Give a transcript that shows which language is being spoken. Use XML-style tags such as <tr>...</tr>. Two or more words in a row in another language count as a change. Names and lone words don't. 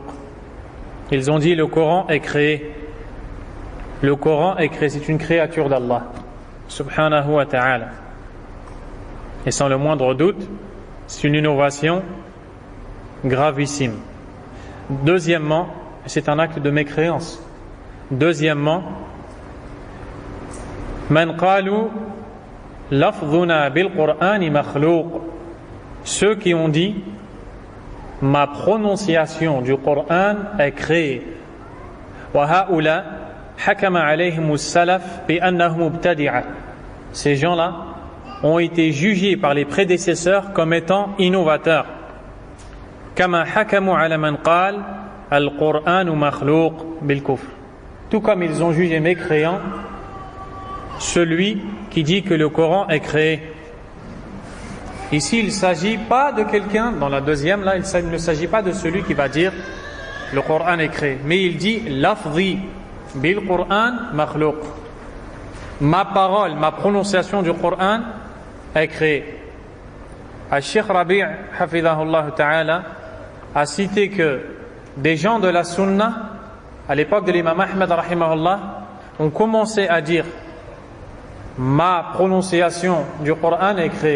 <fr>Ils ont dit le Coran est créé. Le Coran est créé, c'est une créature d'Allah</fr> <ar>سبحانه وتعالى.</ar> <fr>Et sans le moindre doute, c'est une innovation gravissime. Deuxièmement, c'est un acte de mécréance. Deuxièmement,</fr> <ar>من قالوا لفظنا بالقرآن مخلوق.</ar> <fr>Ceux qui ont dit ma prononciation du Coran est créée.</fr> <ar>وهؤلاء حكم عليهم السلف بأنهم مبتدعة.</ar> <fr>Ces gens-là ont été jugés par les prédécesseurs comme étant innovateurs.</fr> <ar>كما حكموا على من قال القرآن مخلوق بالكفر.</ar> <fr>Tout comme ils ont jugé mécréant celui qui dit que le Coran est créé. Ici, il ne s'agit pas de quelqu'un, dans la deuxième, là, il ne s'agit pas de celui qui va dire le Coran est créé. Mais il dit</fr> <ar>لفظي بالقرآن مخلوق.</ar> <fr>Ma parole, ma prononciation du Coran est créée. Al-Sheikh Rabi'</fr> <ar>حفظه الله تعالى</ar> <fr>a cité que des gens de la Sunna, à l'époque de l'imam Ahmad rahimahullah, ont commencé à dire ma prononciation du Coran est créée.</fr>